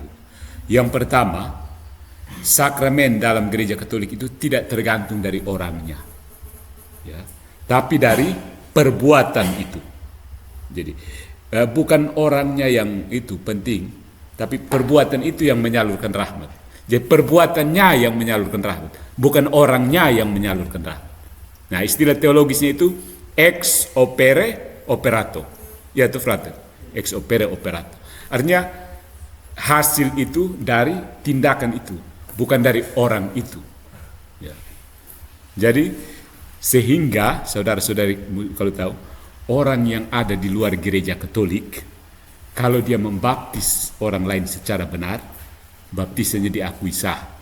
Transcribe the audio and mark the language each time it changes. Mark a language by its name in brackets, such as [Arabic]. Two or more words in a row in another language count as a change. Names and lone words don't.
[Indonesian] Yang pertama, sakramen dalam gereja Katolik itu tidak tergantung dari orangnya, ya, tapi dari perbuatan itu. Jadi bukan orangnya yang itu penting, tapi perbuatan itu yang menyalurkan rahmat. Jadi perbuatannya yang menyalurkan rahmat, bukan orangnya yang menyalurkan rahmat. Nah, istilah teologisnya itu [Latin] ex opere operato. [Indonesian] Ya itu frater, [Latin] ex opere operato. [Indonesian] Artinya hasil itu dari tindakan itu, bukan dari orang itu. Ya. Jadi sehingga saudara-saudari kalau tahu, orang yang ada di luar gereja Katolik, kalau dia membaptis orang lain secara benar, baptisannya diakui sah.